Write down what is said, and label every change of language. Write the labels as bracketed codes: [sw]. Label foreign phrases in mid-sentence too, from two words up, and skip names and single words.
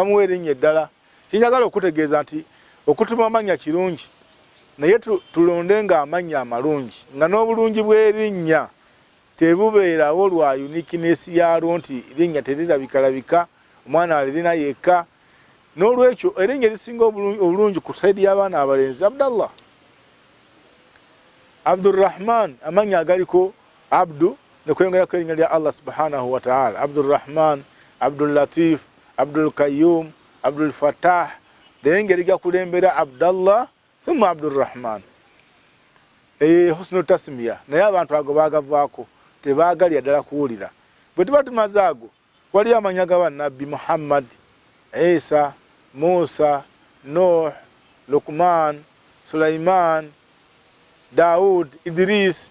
[lg] Ne bamuwa erinnya eddala. Kinjagala okutegeeza nti okutuma amanya kirungi naye tulondenga amanya amalungi nga n'obulungi bw'erinnya tebubeerawo lwa uniqueness yalwo nti erinnya terirabika omwana alirina yekka. N'olwekyo erinnya erisinga obulungi ku saidi y'abaana abalenzi Abdallah, Abdurrahman, amanya agaliko Abdu ne kweyongerako erinnya lya [ar] الله سبحانه وتعالى, [lg] Abdurrahman, Abdul Latif, Abdul Qayyum, Abdul Fattah, engeri gakulembera Abdallah thumma Abdurrahman. [ar] حسن التسمية [lg] naye abantu ago bagavaako tebagalya ddala kuwulira. Bwe tuba tumaze ago wali amanya ga bannabbi Muhammad, Isa, Musa, Nuh, Luqman, Sulaiman, Daud, Idris.